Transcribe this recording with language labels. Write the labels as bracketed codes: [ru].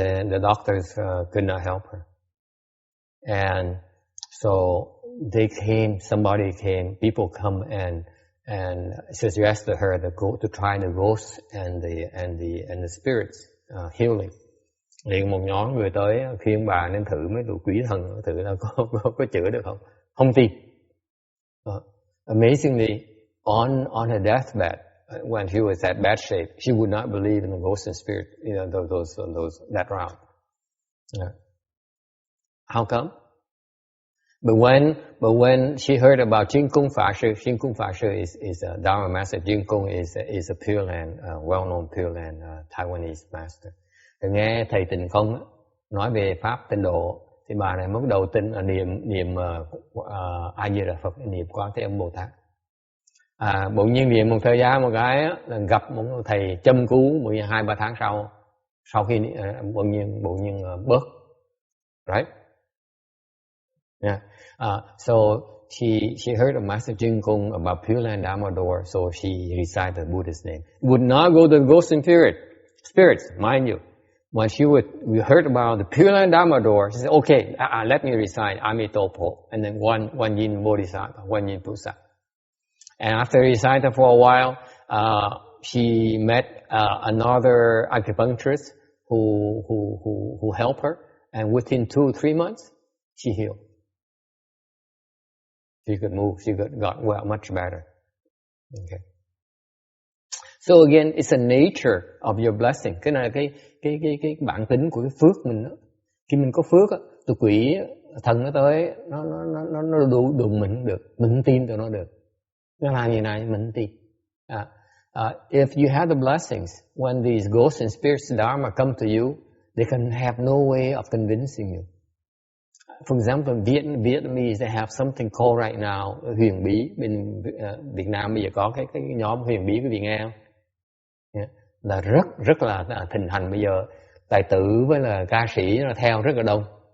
[en] The doctors could not help her. And so people come and suggested her to try the ghosts and the spirits healing. [vi] Liền một nhóm người tới khuyên bà nên thử mấy tụi quỷ thần, thử là có chữa được không? Không tin. [en] Amazingly, on her deathbed, when she was at bad shape, she would not believe in the ghosts and spirit, that round. How come? But when she heard about Jing Kung Fa Shi is a Dharma master. Jing Kung is a Pure Land, well-known Pure Land Taiwanese master. [vi] Thì nghe thầy Tịnh Không nói về pháp tịnh độ, thì bà này mới bắt đầu niệm A Di Đà Phật, niệm Quán Thế Âm Bồ Tát. Bỗng nhiên niệm một thời gian một cái là gặp một thầy châm cứu 2-3 tháng sau khi bỗng nhiên bớt, right? [en] Yeah. So she heard of Master Jing Kung about Pure Land Dharma Door, so she recited the Buddha's name. Would not go to the ghosts and spirits, mind you. When we heard about the Pure Land Dharma Door, she said, okay, let me recite Amitopo, and then one Yin Bodhisattva, one Yin Pusa. And after reciting for a while, she met another acupuncturist who helped her, and within 2-3 months, she healed. She could move. She got well, much better. Okay. So again, it's a nature of your blessing. [vi] Cái này là cái bản tính của cái phước mình đó. Khi mình có phước á, tụi quỷ thần nó tới, nó đụng mình không được, mình không tin tụi nó được. Nó làm gì này mình không tin. [en] If you have the blessings, when these ghosts and spirits dharma come to you, they can have no way of convincing you. For example, Vietnamese, they have something called right now huyền bí. [vi] Bên Việt Nam bây giờ có cái nhóm huyền bí, quý vị nghe không? Yeah. Là rất là thịnh hành bây giờ. Tài tử với là ca sĩ nó theo rất là đông.